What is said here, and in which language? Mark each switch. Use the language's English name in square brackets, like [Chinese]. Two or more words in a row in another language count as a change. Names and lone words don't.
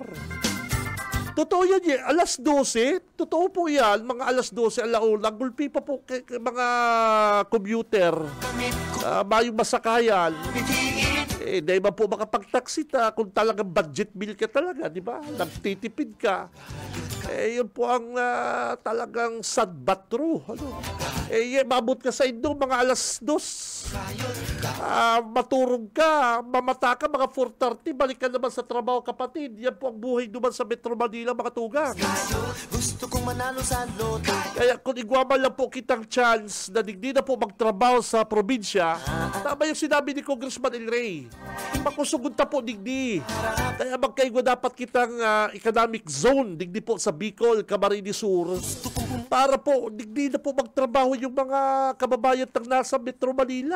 [Bikol] Totoo yan alas 12, totoo po yan, mga alas 12, alauna, gulpi pa po mga commuter, mayong masakayan. [Filipino] Dahil ba po makapag-taxi kung talagang budget bill ka talaga, di ba? Nagtitipid ka. Yun po ang talagang [English] sad but true. [Bikol] Mabot ka sa Indo, mga alas 2. Maturog ka, mamata ka, mga 4:30, balik ka naman sa trabaho, kapatid. [Filipino] Yan po ang buhay naman sa Metro Manila, mga tugang. Gusto kong manalo sa loto. [Bikol] Kaya kung igwaman lang po kitang chance na digdi na po magtrabaho sa probinsya, tama yung sinabi ni Congressman El Rey. Makusugod na po digdi. Kaya magkaigwa dapat kitang [English] economic zone [Bikol] digdi po sa Bicol, Camarines Sur, para po digdi na po magtrabaho yung mga kababayan ng nasa Metro Manila.